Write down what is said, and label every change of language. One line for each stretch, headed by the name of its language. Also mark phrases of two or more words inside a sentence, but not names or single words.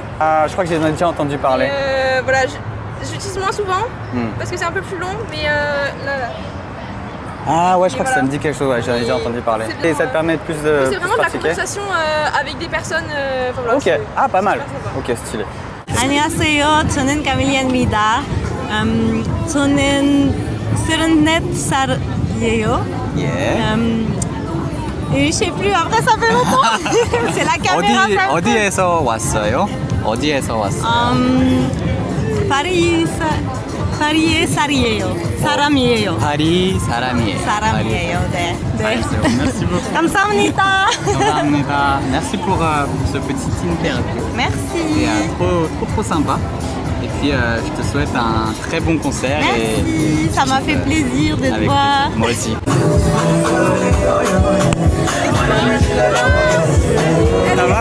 French: Je crois que j'en ai déjà entendu parler. Voilà, j'utilise moins souvent parce que c'est un peu plus long, mais là. Ah ouais, je crois que ça me dit quelque chose, ouais, j'en ai déjà entendu parler. Et ça te permet de plus de c'est vraiment de la pratiquer. conversation avec des personnes. Voilà, ok, pas mal. Ok, stylé.
Korean: 안녕하세요. 저는 카밀리아입니다. 저는 34살이에요.
French: Et je sais plus, après ça fait longtemps. C'est la caméra.
Korean: 어디에서 왔어요? 파리의 사람이에요. 파리 사람이에요. 네.
French: Merci beaucoup.
Korean: 감사합니다. 감사합니다.
French: Merci pour ce petit interview. Merci. C'était trop sympa. Et puis je te souhaite un très bon concert. Merci, ça m'a fait plaisir de te voir. Moi aussi. Ça va?